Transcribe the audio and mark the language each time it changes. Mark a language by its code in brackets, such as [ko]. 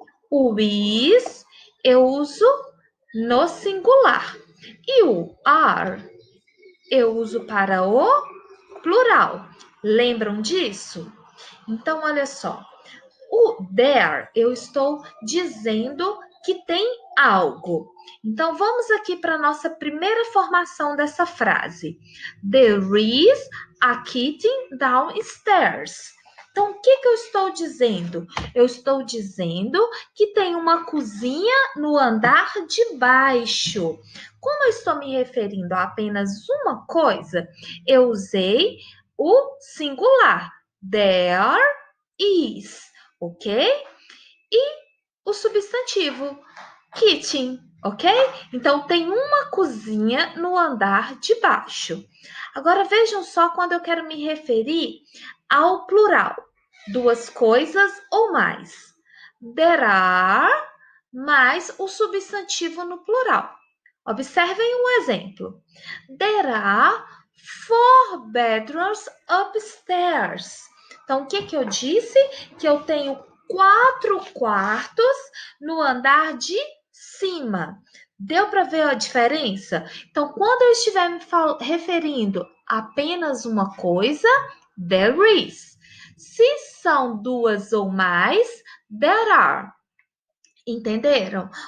[pt] O is eu uso no singular e o are eu uso para o plural. Lembram disso? Então, olha só. O there eu estou dizendo que tem algo. Então, vamos aqui para a nossa primeira formação dessa frase. [en] There is a kitten downstairs. [pt] Então, o que eu estou dizendo? Eu estou dizendo que tem uma cozinha no andar de baixo. Como eu estou me referindo a apenas uma coisa, eu usei o singular. There is, ok? E o substantivo kitchen, ok? Então, tem uma cozinha no andar de baixo. Agora, vejam só quando eu quero me referir ao plural. 2 coisas ou mais. There are mais o substantivo no plural. Observem um exemplo. [en] There are 4 bedrooms upstairs. [pt] Então, o que eu disse? Que eu tenho 4 quartos no andar de cima. Deu para ver a diferença? Então, quando eu estiver me referindo a apenas uma coisa, there is. Se são 2 ou mais, there are. Entenderam?